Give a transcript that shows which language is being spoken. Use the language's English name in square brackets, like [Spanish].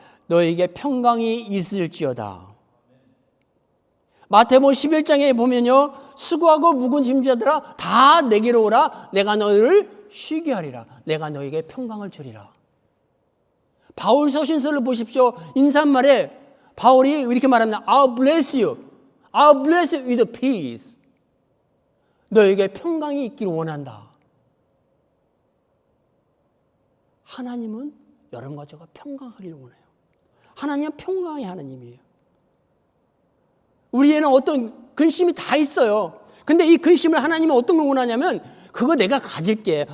[Korean] 너에게 평강이 있을지어다. 마태복음 11장에 보면요. 수고하고 묵은 짐자들아 다 내게로 오라. 내가 너희를 쉬게 하리라. 내가 너에게 평강을 주리라. 바울 서신서를 보십시오. 인사말에 바울이 이렇게 말합니다. [English] I'll bless you. I'll bless you with peace. [Korean] 너에게 평강이 있기를 원한다. 하나님은 여러분과 제가 평강하기를 원해요. 하나님은 평강의 하나님이에요. 우리에는 어떤 근심이 다 있어요. 근데 이 근심을 하나님은 어떤 걸 원하냐면 그거 내가 가질게.